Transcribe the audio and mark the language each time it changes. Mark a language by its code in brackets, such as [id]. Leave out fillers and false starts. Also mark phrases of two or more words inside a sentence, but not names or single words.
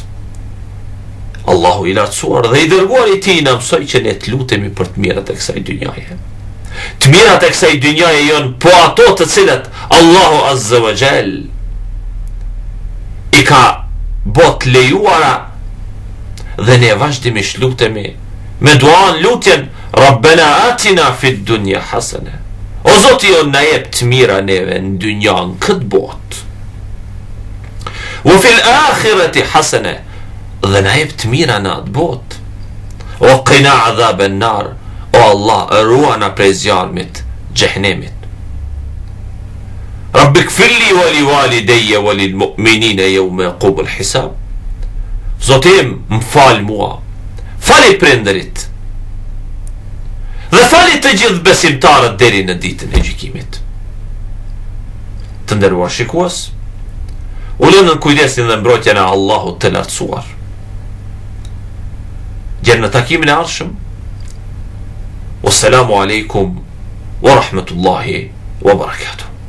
[sq] Allahu i lartësuar dhe i dërguar i tij na mësoi që ne të lutemi për të mirat e kësaj dynjaje. Të mirat e kësaj dynjaje janë po ato të cilat Allahu [ar] عز وجل [sq] i ka bot lejuara, dhe ne vazhdimisht lutemi me duan lutjen [ar] ربنا آتنا في الدنيا حسنة, [sq] o Zoti jo na jep të mira neve në dynjan këtë botë. [ar] وفي الآخرة حسنة, [sq] dhe na jep të mira në atë botë. [ar] وقنا عذاب النار, [sq] o Allah ruana prej zjarmit xhehenemit. [ar] ربي اغفر لي ولوالدي وللمؤمنين يوم يقوم الحساب. [sq] Zotim, më fal mua, fali prindërit, dhe fali të gjithë besimtarët deri në ditën e gjykimit. Të nderuar shikues, u lënë në kujdesin dhe mbrojtjen e Allahut të lartësuar. Gjerë në takimin e ardhshëm. [ar] والسلام عليكم ورحمة الله وبركاته.